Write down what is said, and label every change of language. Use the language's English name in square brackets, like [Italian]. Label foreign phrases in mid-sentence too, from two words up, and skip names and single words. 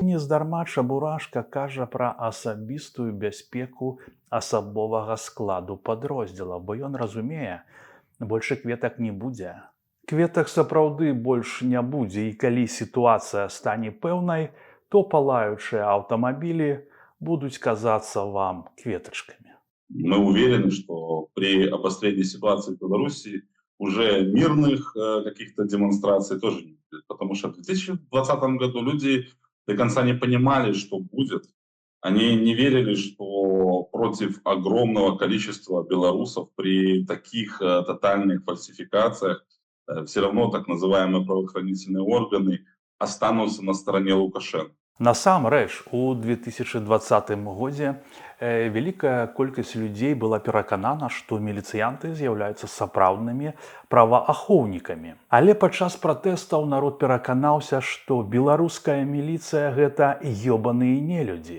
[Belarusian] Нездарма Чабурашка кажа пра асабістую бяспеку асабовага складу падроздзела, бо ён разумее, больше кветак не будзе. Кветак сапраўды больш не будзе, і калі сітуацыя стане пэўнай, то палаючыя аўтамабілі будуць казацца вам кветачкамі. [Russian] Мы уверены, что при обострении ситуации в Беларуси уже мирных каких-то демонстраций тоже не будет. Потому что в 2020 году люди до конца не понимали, что будет. Они не верили, что против огромного количества белорусов при таких тотальных фальсификациях все равно так называемые правоохранительные органы останутся на стороне Лукашенко. [Belarusian] Насамрэч, у 2020 годзе вялікая колькасць людзей была пераканана, што міліцыянты з'яўляюцца сапраўднымі праваахоўнікамі. Але падчас пратэстаў народ пераканаўся, што беларуская міліцыя – гэта ёбаныя нелюдзі.